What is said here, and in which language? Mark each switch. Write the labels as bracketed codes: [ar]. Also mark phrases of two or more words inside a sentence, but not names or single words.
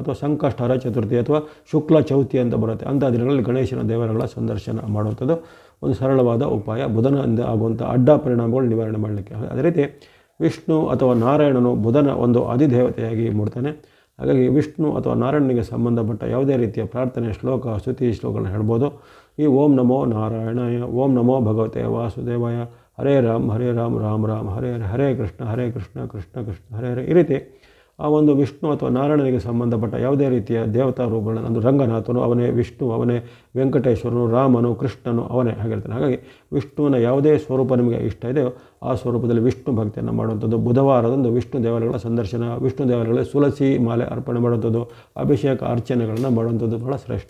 [kn] ಅಥವಾ ಸಂಕಷ್ಟಹರ ಚತುರ್ಥಿ ಅಥವಾ ಶುಕ್ಲ ಚೌತಿ ಅಂತ ಬರುತ್ತೆ, ಅಂಥ ದಿನಗಳಲ್ಲಿ ಗಣೇಶನ ದೇವಾಲಯಗಳ ಸಂದರ್ಶನ ಮಾಡುವಂಥದ್ದು ಒಂದು ಸರಳವಾದ ಉಪಾಯ ಬುಧನಿಂದ ಆಗುವಂಥ ಅಡ್ಡ ಪರಿಣಾಮಗಳು ನಿವಾರಣೆ ಮಾಡಲಿಕ್ಕೆ. ಅದೇ ರೀತಿ ವಿಷ್ಣು ಅಥವಾ ನಾರಾಯಣನು ಬುಧನ ಒಂದು ಅಧಿದೇವತೆಯಾಗಿ ಮೂಡ್ತಾನೆ. ಹಾಗಾಗಿ ವಿಷ್ಣು ಅಥವಾ ನಾರಾಯಣನಿಗೆ ಸಂಬಂಧಪಟ್ಟ ಯಾವುದೇ ರೀತಿಯ ಪ್ರಾರ್ಥನೆ, ಶ್ಲೋಕ, ಸ್ತುತಿ ಶ್ಲೋಕಗಳನ್ನ ಹೇಳ್ಬೋದು. [sa] ಈ ಓಂ ನಮೋ ನಾರಾಯಣಾಯ, ಓಂ ನಮೋ ಭಗವತೆ ವಾಸುದೇವಾಯ, ಹರೇ ರಾಮ್ ರಾಮ್ ರಾಮ್ ಹರೇ ಹರೇ, ಹರೇ ಕೃಷ್ಣ ಕೃಷ್ಣ ಕೃಷ್ಣ ಹರೇ ಹರೇ. [kn] ಈ ರೀತಿ ಆ ಒಂದು ವಿಷ್ಣು ಅಥವಾ ನಾರಾಯಣನಿಗೆ ಸಂಬಂಧಪಟ್ಟ ಯಾವುದೇ ರೀತಿಯ ದೇವತಾ ರೂಪಗಳನ್ನು, ಒಂದು ರಂಗನಾಥನು ಅವನೇ, ವಿಷ್ಣು ಅವನೇ, ವೆಂಕಟೇಶ್ವರನು, ರಾಮನು, ಕೃಷ್ಣನು ಅವನೇ ಆಗಿರ್ತಾನೆ. ಹಾಗಾಗಿ ವಿಷ್ಣುವಿನ ಯಾವುದೇ ಸ್ವರೂಪ ನಿಮಗೆ ಇಷ್ಟ ಇದೆಯೋ ಆ ಸ್ವರೂಪದಲ್ಲಿ ವಿಷ್ಣು ಭಕ್ತಿಯನ್ನು ಮಾಡುವಂಥದ್ದು. ಬುಧವಾರದಂದು ವಿಷ್ಣು ದೇವಾಲಯಗಳ ಸಂದರ್ಶನ, ವಿಷ್ಣು ದೇವಾಲಯಗಳಲ್ಲಿ ತುಳಸಿ ಮಾಲೆ ಅರ್ಪಣೆ ಮಾಡುವಂಥದ್ದು, ಅಭಿಷೇಕ ಅರ್ಚನೆಗಳನ್ನು ಮಾಡುವಂಥದ್ದು ಬಹಳ ಶ್ರೇಷ್ಠ.